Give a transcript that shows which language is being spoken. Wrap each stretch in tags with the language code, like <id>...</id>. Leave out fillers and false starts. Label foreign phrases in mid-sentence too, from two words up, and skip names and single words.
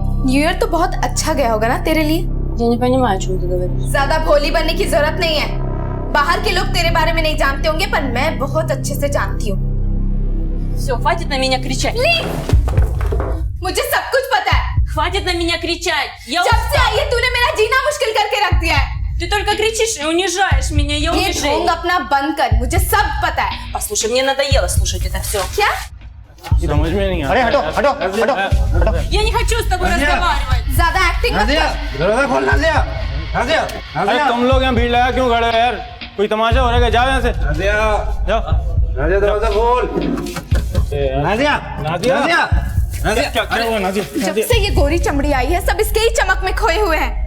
<en>New Year</en> <hi>तो बहुत अच्छा गया होगा ना तेरे लिए?</hi> <ru>Я не понимаю, о чем ты говоришь.</ru> <hi>ज्यादा भोली बनने की जरूरत नहीं है। बाहर के लोग तेरे बारे में नहीं जानते होंगे, पर मैं बहुत अच्छे से जानती हूँ।</hi> <ru>Все, хватит на меня кричать.</ru> <hi>मुझे सब कुछ पता है।</hi> <ru>Хватит на меня кричать. Я</ru> <hi>जब से आई है तूने मेरा जीना मुश्किल करके रख दिया है।</hi> <ru>Ты только кричишь и унижаешь меня. Я</ru> <hi>ये ढोंग</hi> <ru>унижаю.</ru> <hi>अपना बंद कर, मुझे सब पता है।</hi> <ru>Послушай, мне надоело слушать это все.</ru> <hi>क्या? समझ में नहीं आ अरे हटो हटो हटो हटो।</hi> <ru>Я не хочу с тобой разговаривать.</ru> <hi>ज्यादा एक्टिंग मत नाजिया कर। दरवाजा खोल नाजिया नाजिया अरे नाजिया तुम लोग यहाँ भीड़ लगा क्यों खड़े हो यार? कोई तमाशा हो रहा है क्या? जाओ यहाँ से, नाजिया जाओ। नाजिया दरवाजा खोल नाजिया नादिया, नाजिया नाजिया क्या हुआ नादिया? जब से ये गोरी चमड़ी आई है, सब इसके ही चमक में खोए हुए हैं।</hi>